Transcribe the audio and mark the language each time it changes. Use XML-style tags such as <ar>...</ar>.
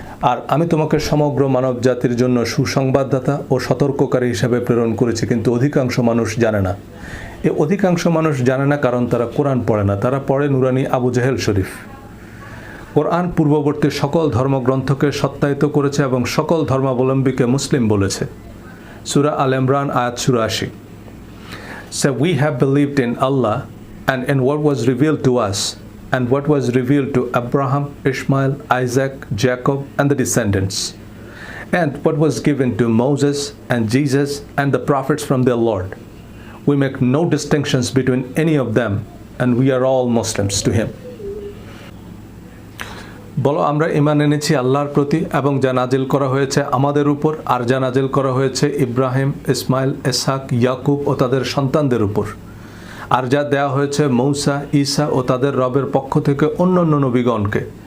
<bn>আর আমি তোমাকে সমগ্র মানব জাতির জন্য সুসংবাদদাতা ও সতর্ককারী হিসেবে প্রেরণ করেছি, কিন্তু অধিকাংশ মানুষ জানে না। এই অধিকাংশ মানুষ জানে না কারণ তারা কোরআন পড়ে না, তারা পড়ে নুরানি আবু জেহেল শরীফ। কোরআন পূর্ববর্তী সকল ধর্মগ্রন্থকে সত্যায়িত করেছে এবং সকল ধর্মাবলম্বীকে মুসলিম বলেছে। সূরা আল ইমরান আয়াত 84।</bn> <en>So we have believed in Allah and in what was revealed to us and what was revealed to Abraham, Ishmael, Isaac, Jacob and the descendants, and what was given to Moses and Jesus and the prophets from their Lord. We make no distinctions between any of them and we are all Muslims to him.</en> <bn>বলো, আমরা ঈমান এনেছি আল্লাহর প্রতি এবং যা নাজিল করা হয়েছে আমাদের উপর আর যা নাজিল করা হয়েছে ইব্রাহিম, ইসমাইল, ইসহাক, ইয়াকুব ও তাদের সন্তানদের উপর, আর যা দেয়া হয়েছে মূসা, ঈসা ও তাদের রবের পক্ষ থেকে অন্যান্য নবীগণকে।</bn>